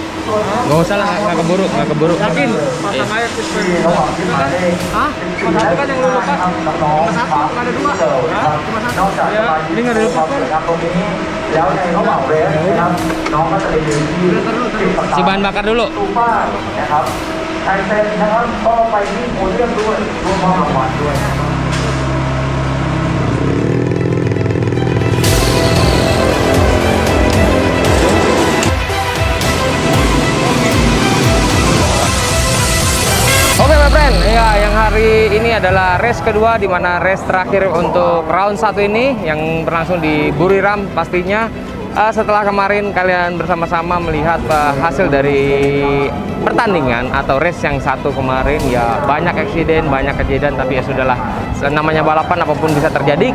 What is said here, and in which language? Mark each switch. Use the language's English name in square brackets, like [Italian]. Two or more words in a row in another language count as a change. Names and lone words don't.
[Indonesian] Nggak usah lah, nggak keburu. Yakin? Pasang air ke spray. Hah? Cuma satu kan yang lu lepas? Cuma satu, nggak ada dua. Hah? Cuma satu. Ya, ini nggak ada lepas kan? Si bahan bakar dulu. [Thai] ไทยเซนนะครับก็ไปที่โพเดียมด้วยร่วมมอบรางวัลด้วยนะครับ [English] Oke my friend, [Indonesian] ya yang hari ini adalah race kedua, di mana race terakhir untuk round 1 ini yang berlangsung di Buriram pastinya. Setelah kemarin kalian bersama-sama melihat hasil dari pertandingan atau race yang satu kemarin, ya banyak eksiden, banyak kejadian, tapi ya sudahlah, namanya balapan apapun bisa terjadi.